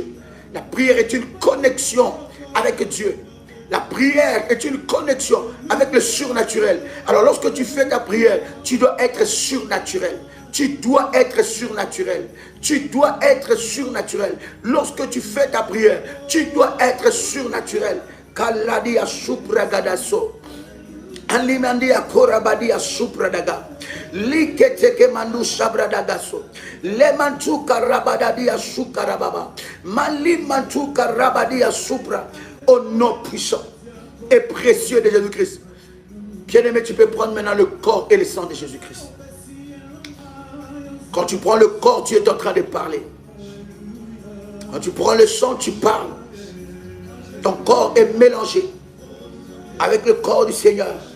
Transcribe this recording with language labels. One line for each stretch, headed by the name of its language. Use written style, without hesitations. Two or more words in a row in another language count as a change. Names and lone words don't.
French: La prière est une connexion avec Dieu. La prière est une connexion avec le surnaturel. Alors lorsque tu fais ta prière, tu dois être surnaturel. Tu dois être surnaturel. Tu dois être surnaturel. Lorsque tu fais ta prière, tu dois être surnaturel. Kaladia supragadaso. Alimandia korabadia supradaga. Liketeke mandu sabradagaso. Lemantu karabadadia sukarababa. Malimantu karabadia supra. Au nom puissant et précieux de Jésus-Christ. Bien-aimé, tu peux prendre maintenant le corps et le sang de Jésus-Christ. Quand tu prends le corps, tu es en train de parler. Quand tu prends le sang, tu parles. Ton corps est mélangé avec le corps du Seigneur.